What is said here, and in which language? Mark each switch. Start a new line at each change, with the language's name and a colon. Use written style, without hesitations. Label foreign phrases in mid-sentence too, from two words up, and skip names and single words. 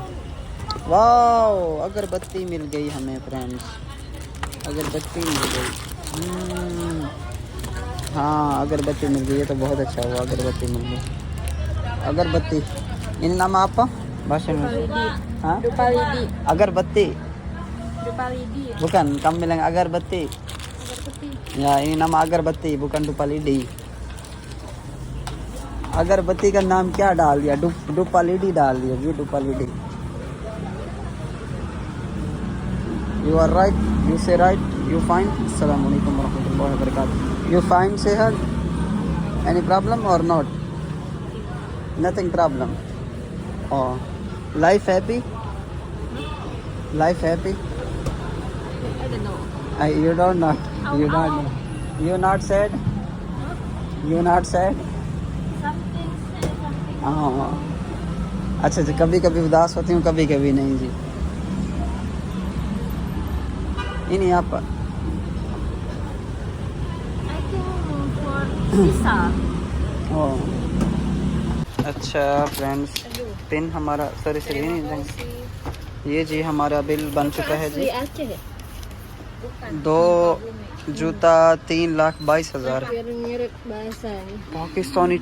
Hindi: वाओ, अगरबत्ती मिल गई हमें फ्रेंड्स, अगरबत्ती मिल गई। हाँ अगरबत्ती मिल गई, ये तो बहुत अच्छा हुआ, अगरबत्ती मिल गई।
Indonesian: अगरबत्ती ini nama apa bahasa
Hindi: में हाँ अगरबत्ती
Indonesian: bukan kamu bilang agarbatti ya, ini nama अगरबत्ती bukan डुपालिडी।
Hindi: अगरबत्ती का नाम क्या डाल दिया, डुपालिडी डाल दिया जी, डुपालिडी।
English: you are right, you say right, you fine.
Arabic: السلام عليكم رحمة الله وبركاته.
English: you fine say her any problem or not? nothing problem. और life happy, life happy। You don't not. You don't know. You not sad. You not sad.
Hindi: हाँ अच्छा अच्छा, कभी कभी उदास होती हूँ, कभी कभी नहीं जी।
Indonesian: ini apa?
Hindi: oh अच्छा फ्रेंड्स, पिन हमारा
English: sorry sorry
Hindi: नहीं, ये जी हमारा बिल बन चुका है जी। 2 जूता 3,22,000 पाकिस्तानी।